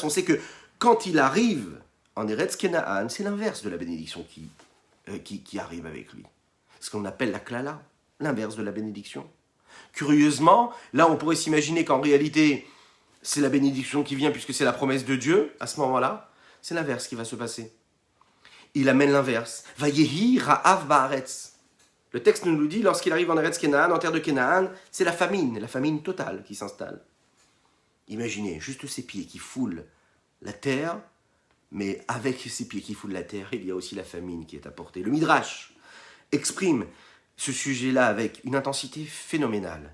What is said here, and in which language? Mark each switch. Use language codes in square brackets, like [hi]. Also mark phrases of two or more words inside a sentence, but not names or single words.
[fr] On sait que quand il arrive en Eretz Canaan, c'est l'inverse de la bénédiction qui arrive avec lui. Ce qu'on appelle la klala, l'inverse de la bénédiction. Curieusement, là on pourrait s'imaginer qu'en réalité, c'est la bénédiction qui vient puisque c'est la promesse de Dieu, à ce moment-là, c'est l'inverse qui va se passer. Il amène l'inverse. [he] ויהי רעב בארץ. [fr] Le texte nous dit, lorsqu'il arrive en Eretz Canaan, en terre de Canaan, c'est la famine totale qui s'installe. Imaginez, juste ces pieds qui foulent la terre, mais avec ces pieds qui foulent la terre, il y a aussi la famine qui est apportée. Le Midrash exprime ce sujet-là avec une intensité phénoménale.